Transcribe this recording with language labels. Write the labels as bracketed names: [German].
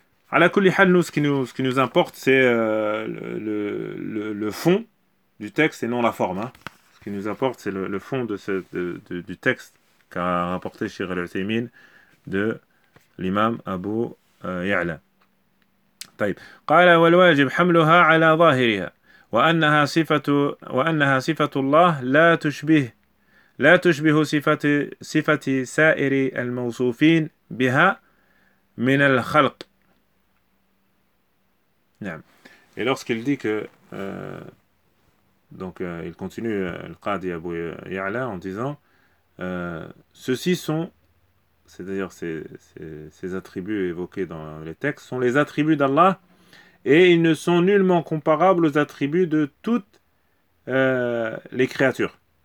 [Arabic] À la kulihal, [French] nous, ce qui nous importe, c'est le fond du texte et non la forme. Hein. Ce qui nous importe, c'est le fond du texte qu'a rapporté Cheikh al-Uthaymeen de l'imam Abu Ya'la. [Arabic] طيب قال والواجب حملها على ظاهرها وأنها صفة الله لا تشبه صفة سائر الموصوفين بها من الخلق. نعم. [French] Et lorsqu'il dit que il continue al-Qadi Abu Ya'la en disant ceux-ci sont, c'est-à-dire ces attributs évoqués dans les textes, sont les attributs d'Allah et ils ne sont nullement comparables aux attributs de toutes les créatures.